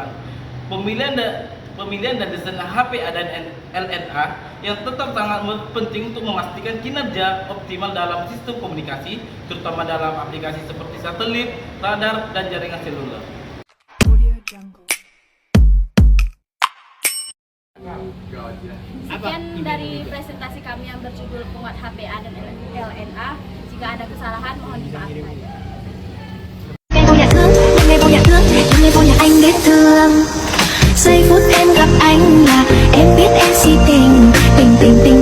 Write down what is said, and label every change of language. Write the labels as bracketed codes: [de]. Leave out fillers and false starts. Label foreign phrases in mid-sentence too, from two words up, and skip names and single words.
[id] Pemilihan dan desain HPA dan LNA yang tetap sangat penting untuk memastikan kinerja optimal dalam sistem komunikasi, terutama dalam aplikasi seperti satelit, radar, dan jaringan seluler. Sekian dari presentasi kami yang berjudul penguat HPA dan LNA. Jika ada kesalahan mohon dimaafkan. [vi] Giây phút em gặp anh là em biết em si tình, tình tình